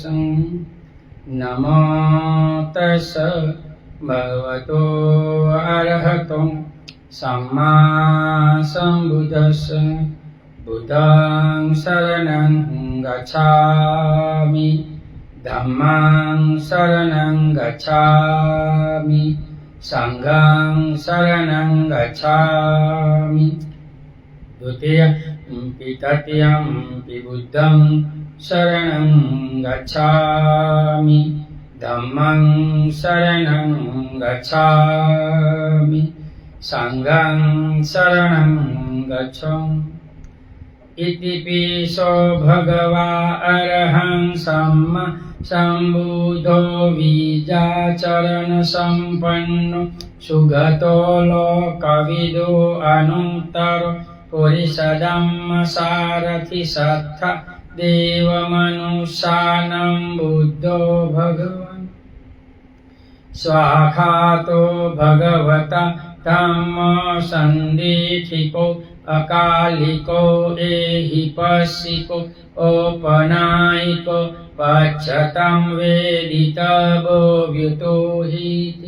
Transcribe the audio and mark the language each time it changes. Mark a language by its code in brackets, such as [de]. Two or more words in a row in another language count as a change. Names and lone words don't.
[pi] नमो तस् भगवतो अरहतो सम्मा सम्बुद्धस्स। बुद्धं शरणं गच्छामि, धम्मं शरणं गच्छामि, संघं शरणं गच्छामि। द्वितीयं तृतीयं बुद्धं शरणं गच्छामि, धम्मं शरणं गच्छामि, संघं शरणं गच्छामि। इति पिसो भगवा अरहं सम्मा सम्बुद्धो विजाचरण संपन्नो सुगतो लोकविदो अनुत्तरो पुरुषधम्म सारथि सत्था देवमनुष्यानं बुद्धो भगवान्। स्वाखातो भगवता धम्म संदीक्षिको अकालिको एहिपस्सिको औपनायिको पश्यतं वेदितव्यो व्युतोहिति।